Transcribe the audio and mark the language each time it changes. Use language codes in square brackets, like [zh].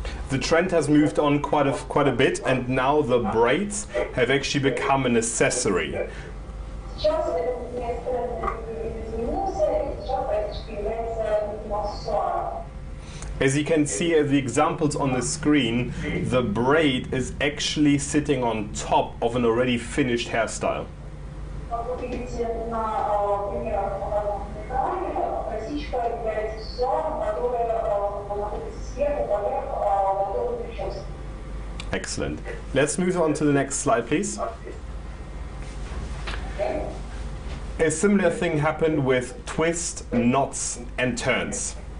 [en] the trend has moved on quite a bit, and now the braids have actually become an accessory. [ru] Сейчас это несколько изменился, и сейчас практически является аксессуаром. [en] As you can see at the examples on the screen, the braid is actually sitting on top of an already finished hairstyle. [ru] Как вы видите на примерах, показанных на экране, косичка является аксессуаром, который находится сверху, поверх готовой прически. [en] Excellent. Let's move on to the next slide, please. A similar thing happened with twist, knots, and turns.